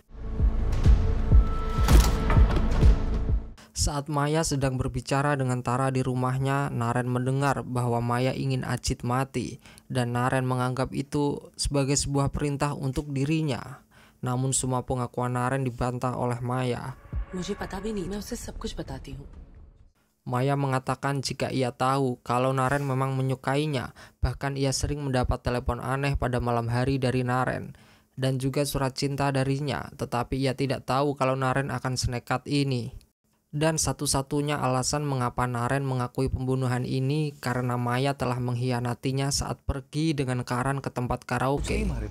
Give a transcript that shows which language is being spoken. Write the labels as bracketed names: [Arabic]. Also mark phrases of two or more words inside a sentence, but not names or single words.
[Indonesian] Saat Maya sedang berbicara dengan Tara di rumahnya, Naren mendengar bahwa Maya ingin Ajit mati, dan Naren menganggap itu sebagai sebuah perintah untuk dirinya. Namun semua pengakuan Naren dibantah oleh Maya. [Hindi] मुझे पता भी नहीं, मैं उसे सब कुछ बताती हूँ। [Indonesian] Maya mengatakan jika ia tahu kalau Naren memang menyukainya, bahkan ia sering mendapat telepon aneh pada malam hari dari Naren, dan juga surat cinta darinya, tetapi ia tidak tahu kalau Naren akan senekat ini. Dan satu-satunya alasan mengapa Naren mengakui pembunuhan ini karena Maya telah mengkhianatinya saat pergi dengan Karan ke tempat karaoke.